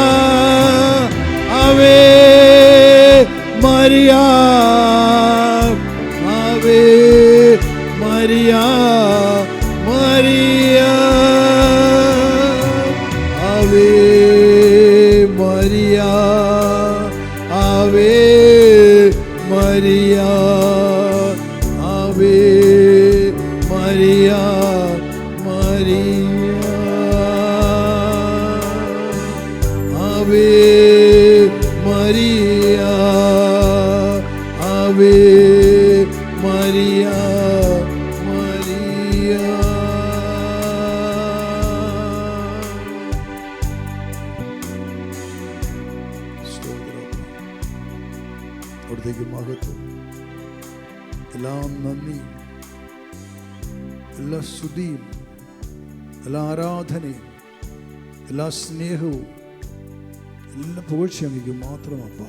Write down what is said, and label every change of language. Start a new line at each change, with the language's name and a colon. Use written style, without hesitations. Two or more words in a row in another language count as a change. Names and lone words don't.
Latin: ave Maria, ave Maria, Maria, ave Maria, ave Maria, ave Maria, Maria, ave Maria, ave Maria, Maria.
Malayalam: അവിടത്തേക്ക് മഹത്വം, എല്ലാം നന്ദിയും, എല്ലാ സ്തുതിയും, എല്ലാ ആരാധനയും, എല്ലാ സ്നേഹവും, എല്ലാ പുകഴ്ചയും അങ്ങേക്ക് മാത്രമപ്പാ.